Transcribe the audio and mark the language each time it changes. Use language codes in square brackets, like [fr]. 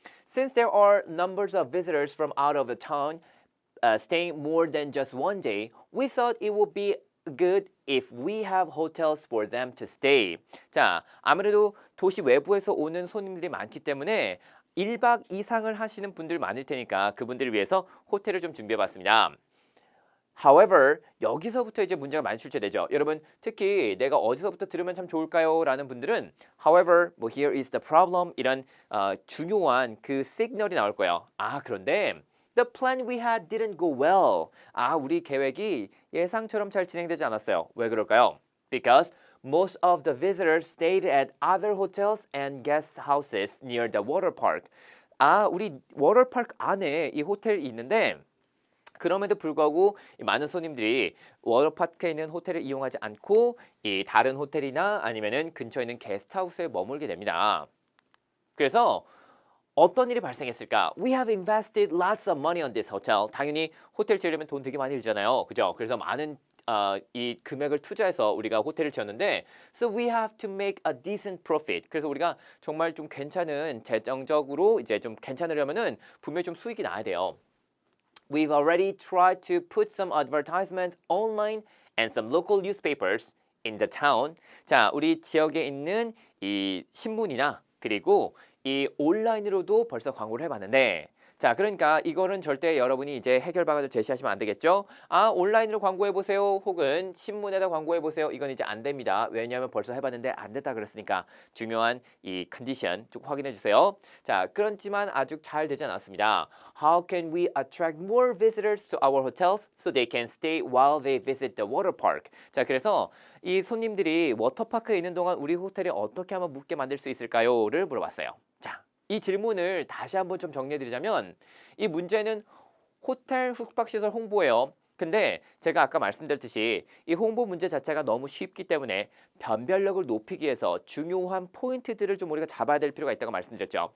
[en] Since there are numbers of visitors from out of the town staying more than just one day, we thought it would be good if we have hotels for them to stay. [ko] 자, 아무래도 도시 외부에서 오는 손님들이 많기 때문에 1박 이상을 하시는 분들 많을 테니까 그분들을 위해서 호텔을 좀 준비해봤습니다. However, 여기서부터 이제 문제가 많이 출제되죠. 여러분, 특히 내가 어디서부터 들으면 참 좋을까요? 라는 분들은 [en] However, here is the problem [ko] 이런 중요한 그 시그널이 나올 거예요. [en] 그런데 The plan we had didn't go well. [ko] 우리 계획이 예상처럼 잘 진행되지 않았어요. 왜 그럴까요? [en] Because most of the visitors stayed at other hotels and guest houses near the water park. [ko] 우리 워터파크 안에 이 호텔이 있는데 그럼에도 불구하고 많은 손님들이 워터파크에 있는 호텔을 이용하지 않고 이 다른 호텔이나 아니면은 근처에 있는 게스트하우스에 머물게 됩니다. 그래서 어떤 일이 발생했을까? [en] We have invested lots of money on this hotel. [ko] 당연히 호텔 지으려면 돈 되게 많이 들잖아요. 그죠? 그래서 많은 이 금액을 투자해서 우리가 호텔을 지었는데 [en] So we have to make a decent profit. [ko] 그래서 우리가 정말 좀 괜찮은 재정적으로 이제 좀 괜찮으려면은 분명히 좀 수익이 나야 돼요. [en] We've already tried to put some advertisements online and some local newspapers in the town. [ko] 자, 우리 지역에 있는 이 신문이나 그리고 이 온라인으로도 벌써 광고를 해봤는데 자, 그러니까 이거는 절대 여러분이 이제 해결 방안을 제시하시면 안 되겠죠. 온라인으로 광고해보세요. 혹은 신문에다 광고해보세요. 이건 이제 안 됩니다. 왜냐하면 벌써 해봤는데 안 됐다 그랬으니까 중요한 이 컨디션 쭉 확인해주세요. 자, 그렇지만 아주 잘 되지 않았습니다. [en] How can we attract more visitors to our hotels so they can stay while they visit the water park? [ko] 자, 그래서 이 손님들이 워터파크에 있는 동안 우리 호텔에 어떻게 하면 묵게 만들 수 있을까요?를 물어봤어요. 자, 이 질문을 다시 한번 좀 정리해드리자면 이 문제는 호텔 숙박시설 홍보예요. 근데 제가 아까 말씀드렸듯이 이 홍보 문제 자체가 너무 쉽기 때문에 변별력을 높이기 위해서 중요한 포인트들을 좀 우리가 잡아야 될 필요가 있다고 말씀드렸죠.